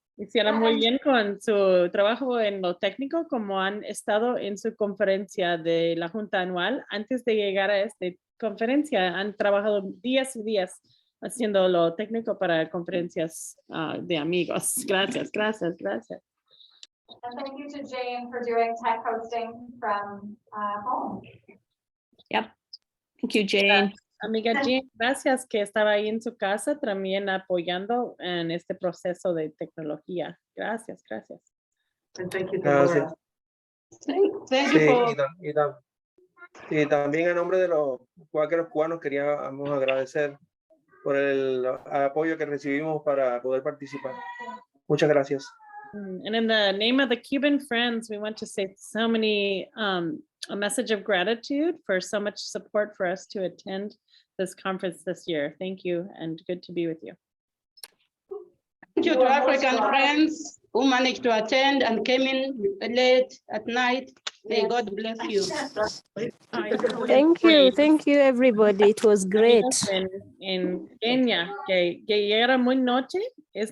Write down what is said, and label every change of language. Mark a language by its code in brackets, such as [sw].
[es] Hicieron muy bien con su trabajo en lo técnico, como han estado en su conferencia de la Junta Anual. Antes de llegar a esta conferencia, han trabajado días y días haciendo lo técnico para conferencias de amigos. Gracias, gracias, gracias. [en] And thank you to Jane for doing tech hosting from home. Yep. Thank you, Jane. [es] Amiga Jane, gracias que estaba ahí en su casa también apoyando en este proceso de tecnología. Gracias, gracias. [en] And thank you to [es] Gracias. [en] Laura. Thank [es] Sí, [en] you for [es] y también en nombre de los cuáqueros cubanos queríamos agradecer por el apoyo que recibimos para poder participar. Muchas gracias. [en] And in the name of the Cuban friends, we want to say so many, a message of gratitude for so much support for us to attend this conference this year. Thank you and good to be with you. Thank you to African friends who managed to attend and came in late at night. May God bless you. Thank you, everybody. It was great. [es] En Kenia, que llegaron muy noche, es